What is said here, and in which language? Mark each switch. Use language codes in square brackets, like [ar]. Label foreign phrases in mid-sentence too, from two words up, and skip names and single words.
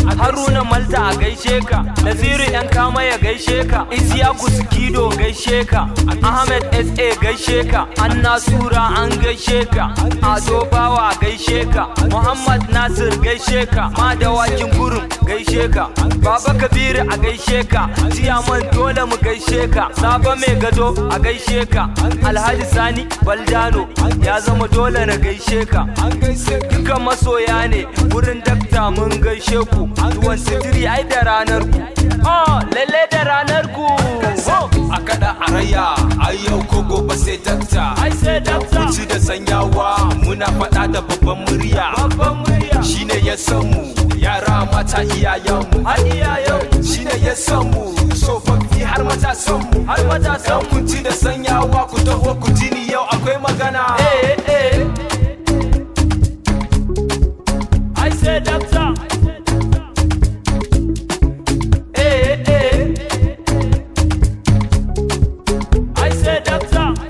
[ha] Haruna Malta a gaishe ka, Naziru yan kama ya gaishe ka, Isiyaku Sikido gaishe ka, Ahmed S A gaishe ka, Anna Sura an gaishe ka, Ado Bawa gaishe ka, Muhammad Nasir gaishe ka, Madawakin Gurum gaishe ka, Baba Kabiru a gaishe ka, Ciyaman dole mu gaishe ka, Sabo Mai Gado a gaishe ka, Alhaji Sani Baldano, ya zama dole na gaishe ka. Duka masoya ne, wurin dakta mun gaishe ku. Twenty-three ai da ranar ku. Oh, lalle da ranar ku. Oh. A kaɗa a raya, ai yau ko gobe sai dakta. Ai sai dakta. Kunci da sanyawa, muna faɗa da babban murya. Babban murya. Shi ne ya san mu, Yara mata iyayenmu. Har iyayenmu. Shi ne ya san mu. Tsofaffi har matasanmu. Har matasanmu. Yan kunci da sanyawa ku taho ku ji ni yau akwai magana. Eh, eh. [en] I say, doctor. Eh, eh. I say, doctor.